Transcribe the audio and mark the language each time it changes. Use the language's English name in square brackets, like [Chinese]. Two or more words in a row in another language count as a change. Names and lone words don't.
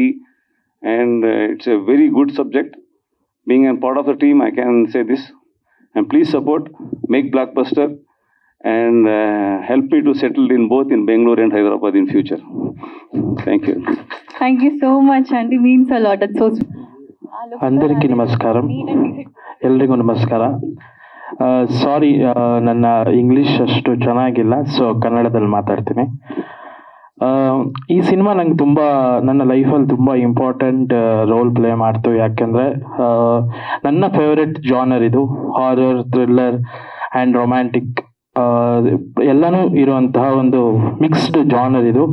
[English] And it's a very good subject. Being a part of the team, I can say this. And please support, make blockbuster, and help me to settle in both in Bangalore and Hyderabad in future. Thank you. Thank you so much, Andy. Means a lot. That's so sweet. [Telugu] అందరికీ నమస్కారం, [Kannada] ಎಲ್ರಿಗೂ ನಮಸ್ಕಾರ. ಸಾರಿ, ನನ್ನ ಇಂಗ್ಲೀಷ್ ಅಷ್ಟು ಚೆನ್ನಾಗಿಲ್ಲ, ಸೊ ಕನ್ನಡದಲ್ಲಿ ಮಾತಾಡ್ತೀನಿ. ಈ ಸಿನಿಮಾ ನಂಗೆ ತುಂಬ ನನ್ನ ಲೈಫಲ್ಲಿ ತುಂಬ [English] important role play [Kannada] ಮಾಡ್ತು. ಯಾಕೆಂದರೆ ನನ್ನ ಫೇವ್ರೆಟ್ ಜಾನರ್ ಇದು, [English] horror, thriller and romantic [Kannada] ಎಲ್ಲನೂ ಇರುವಂತಹ ಒಂದು [English] mixed genre [Kannada] ಇದು.